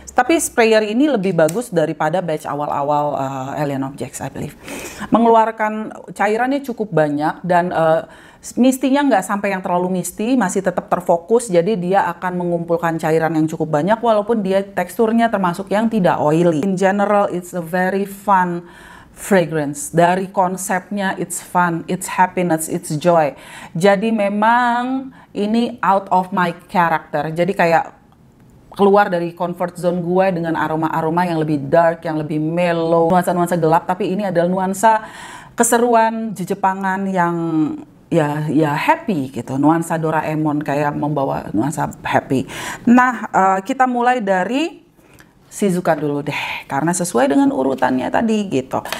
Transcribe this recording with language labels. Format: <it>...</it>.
<id>Tapi sprayer ini lebih bagus daripada batch awal-awal Alien Objects,</id> <en>I believe.</en> <id>Mengeluarkan cairannya cukup banyak dan mistinya nggak sampai yang terlalu misty, masih tetap terfokus, jadi dia akan mengumpulkan cairan yang cukup banyak walaupun dia teksturnya termasuk yang tidak oily.</id> <en>In general, it's a very fun fragrance.</en> <id>Dari konsepnya</id> <en>it's fun, it's happiness, it's joy.</en> <id>Jadi memang ini</id> <en>out of my character.</en> <id>Jadi kayak keluar dari comfort zone gue dengan aroma-aroma yang lebih dark, yang lebih mellow, nuansa-nuansa gelap, tapi ini adalah nuansa keseruan Jepangan yang ya happy gitu. Nuansa Doraemon kayak membawa nuansa happy. Nah, kita mulai dari Shizuka dulu deh, karena sesuai dengan urutannya tadi gitu.</id>